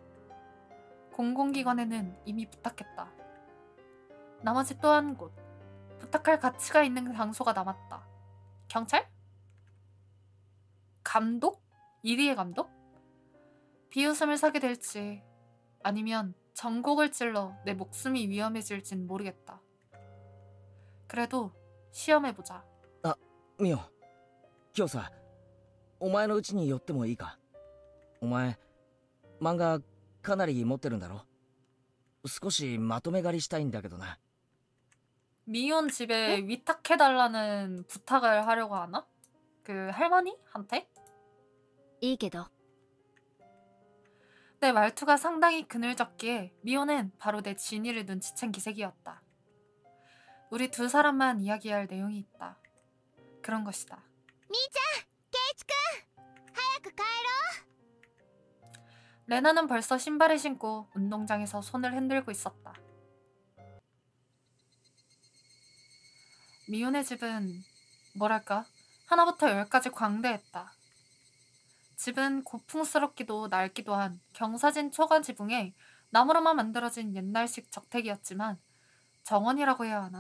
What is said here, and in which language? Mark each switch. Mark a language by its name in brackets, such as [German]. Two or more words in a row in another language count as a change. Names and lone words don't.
[Korean] 공공기관에는 이미 부탁했다. 나머지 또 한 곳, 부탁할 가치가 있는 장소가 남았다. 경찰? 감독? 이리의 감독? 비웃음을 사게 될지 아니면 전곡을 찔러 내 목숨이 위험해질진 모르겠다. 그래도 시험해보자. [Japanese] ミオ、今日さ、お前の家に寄ってもいいか？お前、漫画かなり持ってるんだろ？少しまとめ借りしたいんだけどな。 [Korean] 미혼 집에 위탁해달라는 부탁을 하려고 하나? 그 할머니한테? [Japanese] いいけど。 [Korean] 내 말투가 상당히 그늘졌기에 미호는 바로 내 진위를 눈치챈 기색이었다. 우리 두 사람만 이야기할 내용이 있다. 그런 것이다. [Japanese] みーちゃん、ケイチくん、早く帰ろう。 [Korean] 레나는 벌써 신발을 신고 운동장에서 손을 흔들고 있었다. 미혼의 집은 뭐랄까 하나부터 열까지 광대했다. 집은 고풍스럽기도 낡기도 한 경사진 초가 지붕에 나무로만 만들어진 옛날식 저택이었지만 정원이라고 해야 하나?